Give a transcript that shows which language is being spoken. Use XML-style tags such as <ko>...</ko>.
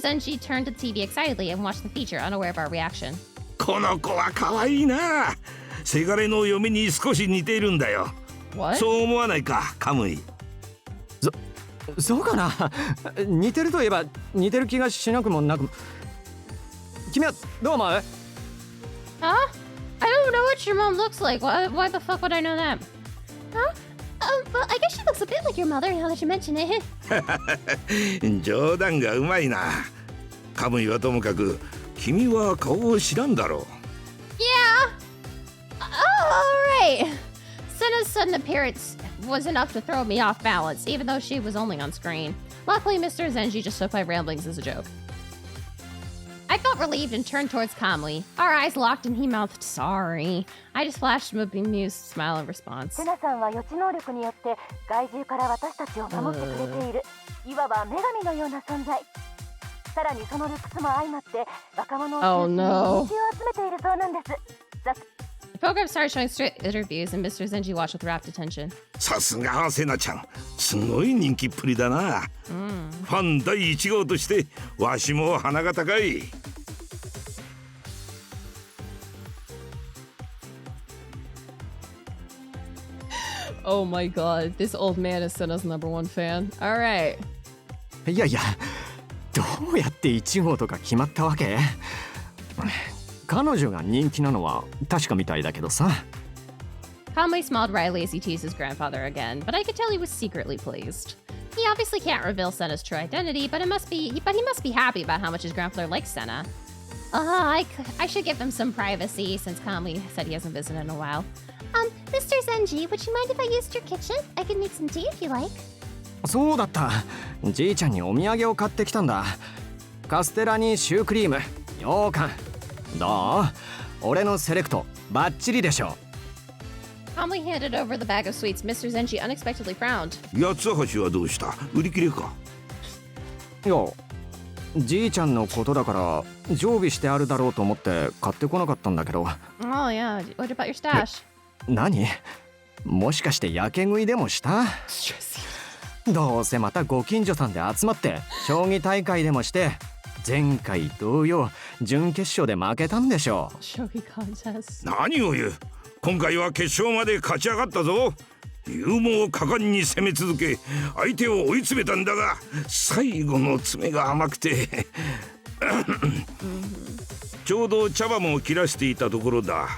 <en>Zenji turned to the TV excitedly and watched the feature, unaware of our reaction.</en> <ja>この子は可愛いな。せがれの嫁に少し似ているんだよ。</ja> <en>What?</en> <ja>そう思わないか、カムイ。そうかな。似てるといえば似てる気がしなくもなく。君はどう思う？</ja> <en>Huh? I don't know what your mom looks like. Why the fuck would I know that? Huh? Well, I guess she looks a bit like your mother now that you mention it.</en> <ja>冗談がうまいな。カムイはともかく、君は顔を知らんだろう。</ja> <en>Yeah. Oh, alright. Senna's sudden appearance was enough to throw me off balance, even though she was only on screen. Luckily, Mr. Zenji just took my ramblings as a joke. I felt relieved and turned towards Kamui. Our eyes locked and he mouthed, sorry. I just flashed him a bemused smile in response.</en> <ja>セナさんは予知能力によって害獣から私たちを守ってくれているいわば女神のような存在。さらにそのルックスも相まって若者を中心に人気を集めているそうなんです。</ja> <en>The program started showing straight interviews and Mr. Zenji watched with rapt attention.</en> <ja>さすがセナちゃん、すごい人気っぷりだな。ファン第1号としてわしも鼻が高い。</ja> <en>Oh my god, this old man is Senna's #1 fan. Alright.</en> <ja>いやいや、どうやって1号とか決まったわけ？彼女が人気なのは確かみたいだけどさ。</ja> <en>Kamui smiled wryly as he teased his grandfather again, but I could tell he was secretly pleased. He obviously can't reveal Senna's true identity, but he must be happy about how much his grandfather likes Senna. I should give him some privacy since Kamui said he hasn't visited in a while. Mr. Zenji, would you mind if I used your kitchen? I can make some tea if you like.</en> <ja>そうだった。じいちゃんにお土産を買ってきたんだ。カステラにシュークリーム、羊羹。どう？俺のセレクトバッチリでしょ。</ja> <en>Kamui handed over the bag of sweets. Mr. Zenji unexpectedly frowned.</en> <ja>八つ橋はどうした？売り切れか？いや、じいちゃんのことだから常備してあるだろうと思って買ってこなかったんだけど。</ja> <en>Oh yeah, what about your stash?</en> <ja>何？もしかしてやけ食いでもした？どうせまたご近所さんで集まって将棋大会でもして前回同様準決勝で負けたんでしょう。</ja> <en>Shogi contest.</en> <ja>何を言う。今回は決勝まで勝ち上がったぞ。勇猛果敢に攻め続け相手を追い詰めたんだが最後の詰めが甘くてちょうど茶葉も切らしていたところだ。</ja>